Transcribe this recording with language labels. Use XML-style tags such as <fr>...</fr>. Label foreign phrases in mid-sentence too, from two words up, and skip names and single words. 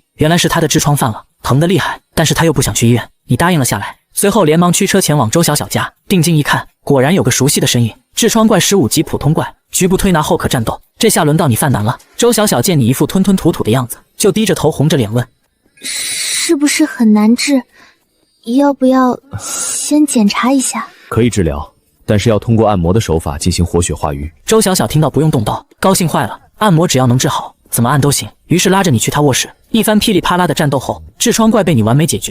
<zh>原來是他的痔瘡犯了，疼得厲害，但是他又不想去医院，你答應了下來。隨後連忙驅車前往周小小家，定睛一看，果然有個熟悉的身影。痔瘡怪15級普通怪，局部推拿後可戰鬥。這下輪到你犯難了。周小小見你一副吞吞吐吐的樣子，就低着頭紅着臉問： 是不是很難治？要不要先檢查一下？可以治療，但是要通過按摩的手法進行活血化瘀。周小小听到不用动刀，高興壞了。按摩只要能治好，怎麼按都行。於是拉着你去他臥室，一番噼里啪啦的戰鬥後，痔瘡怪被你完美解決。</zh>